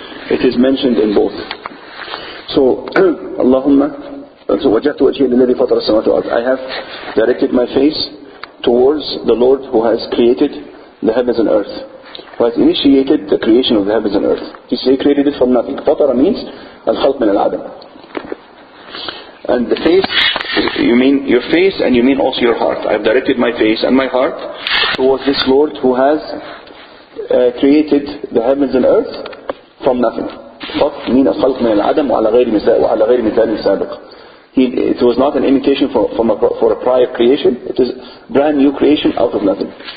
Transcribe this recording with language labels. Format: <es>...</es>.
<en>it is mentioned in both. So, Allahumma, so</en> <ar>وَجَهْتُ وَجْهِي لِلَّذِي فَطَرَ السَّمَاوَاتِ وَالْأَرْضَ,</ar> <en>I have directed my face towards the Lord who has created the heavens and earth, who has initiated the creation of the heavens and earth. He created it from nothing.</en> <ar>فَطَرَ</ar> <en>means</en> <ar>الخلق من العدم.</ar> <en>And the face, you mean your face and you mean also your heart. I have directed my face and my heart towards this Lord who has created the heavens and earth from nothing.</en> <ar>فَطْ</ar> <en>mean</en> <ar>الخلق من العدم وعلى غير مثال سابق.</ar> <en>It was not an imitation for a prior creation. It is brand new creation out of nothing.</en>